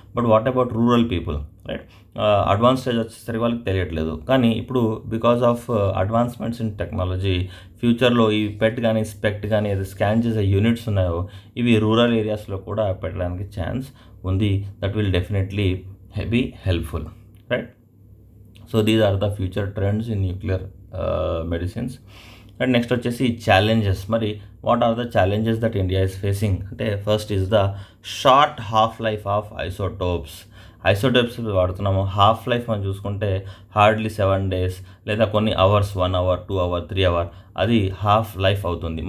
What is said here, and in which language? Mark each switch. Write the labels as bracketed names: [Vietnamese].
[English] But what about rural people, right? [Telugu] Advance stage వచ్చేసరికి వాళ్ళకి తెలియట్లేదు. కానీ ఇప్పుడు [English] because of advancements in technology, [Telugu] ఫ్యూచర్లో ఈ పెట్ కానీ స్పెక్ట్ కానీ ఏదో స్కాన్ చేసే యూనిట్స్ ఉన్నాయో ఇవి రూరల్ ఏరియాస్లో కూడా పెట్టడానికి ఛాన్స్ ఉంది. [English] That will definitely be helpful, right? So these are the future trends in nuclear medicines. [Telugu] And next వచ్చేసి ఛాలెంజెస్. [English] మరి what are the challenges that India is facing అంటే first is the short half life of isotopes వాడుతున్నాము. [Telugu] Half life మనం చూసుకుంటే hardly 7 days లేదా కొన్ని hours, 1 hour, 2 hour, 3 hour, అది half life అవుతుంది.